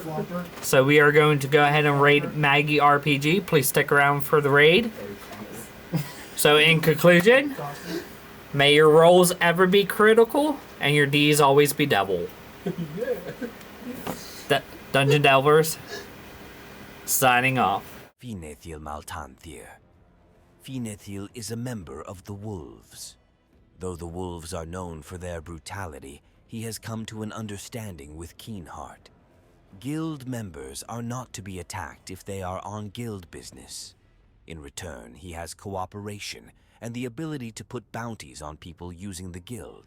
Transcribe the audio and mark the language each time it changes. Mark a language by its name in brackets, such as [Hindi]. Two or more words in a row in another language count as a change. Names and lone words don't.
[English] So we are going to go ahead and raid Maggie RPG. Please stick around for the raid. So in conclusion, may your rolls ever be critical and your Ds always be double. Dungeon Delvers, signing off. Finethil Maltanthir. Finethil is a member of the Wolves. Though the Wolves are known for their brutality, he has come to an understanding with Keenheart. Guild members are not to be attacked if they are on guild business. In return, he has cooperation and the ability to put bounties on people using the guild.